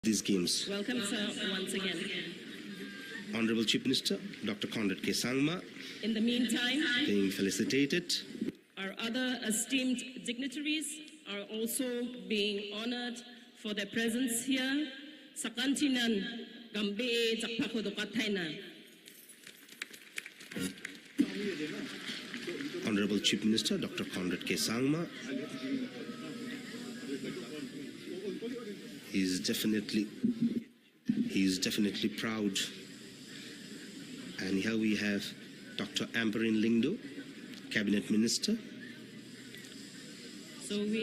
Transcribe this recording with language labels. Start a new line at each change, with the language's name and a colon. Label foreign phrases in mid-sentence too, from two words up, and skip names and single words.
English: these games. Welcome, sir, once again. Honorable Chief Minister, Dr. Conrad K. Sangma, In the meantime, being felicitated. our other esteemed dignitaries are also being honored for their presence here. Sakantinan gambe jakpakodokataina. Honorable Chief Minister, Dr. Conrad K. Sangma, he is definitely proud. And here we have Dr. Amperin Lingdo, Cabinet Minister, So we